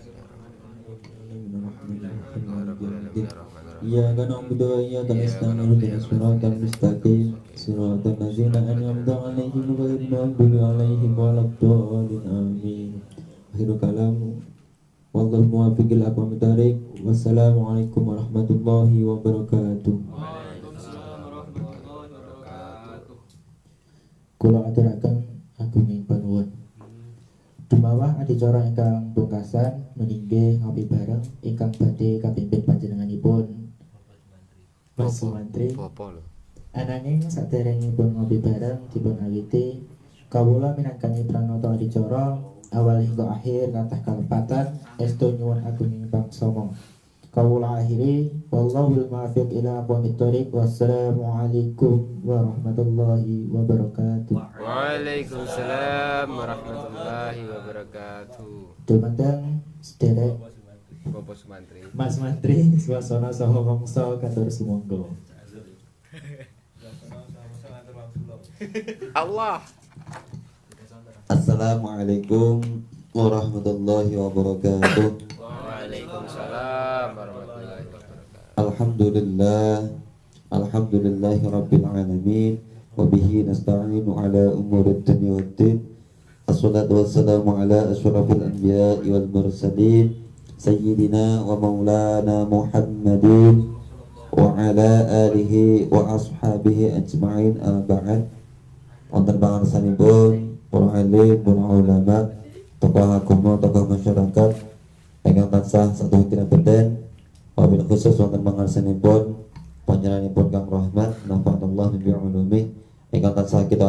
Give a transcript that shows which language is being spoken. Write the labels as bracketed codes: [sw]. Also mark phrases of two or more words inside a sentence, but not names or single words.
[ar] إياك نعبد وإياك نستعين اهدنا الصراط المستقيم صراط الذين أنعمت عليهم غير المغضوب عليهم ولا الضالين. آمين آخر الكلام. والله الموفق إلى أقوم الطريق والسلام عليكم ورحمة الله وبركاته. [jv] Kula aturaken agunging panuwun. Dumawah adicara ingkang pungkasan meninggih ngopi bareng ingkang badhe kapimpin panjenenganipun Mas Sumantri. Apa lho? Ananging saderengipun ngopi bareng dipun awiti kawula minangkani pranata adicara awal hingga akhir kathah kalepatan estu nyuwun agunging pangsama. Kawula akhiri [ar] والله الموفق إلى أقوم الطريق. والسلام عليكم ورحمة الله وبركاته. وعليكم السلام ورحمة الله وبركاته. [jv] Dumateng sederek Bapak Sumantri. Mas Mantri swasana saha mangsa katur sumangga. Allah. [ar] السلام عليكم ورحمة الله وبركاته. وعليكم السلام ورحمة الله وبركاته. الحمد لله رب العالمين وبه نستعين على أمور الدنيا والدين. الصلاة والسلام على أشرف الأنبياء والمرسلين سيدنا ومولانا محمد وعلى آله وأصحابه أجمعين بعد. [jv] Wonten pangarsanipun para alim, para ulama, tokoh agama, tokoh masyarakat ingkang tansah satu kinabeten. [ar] وبالخصوص [jv] wonten pangarsanipun panjenenganipun Kang Rahmat [ar] نفع الله بعلومه [jv] ingkang tansah kita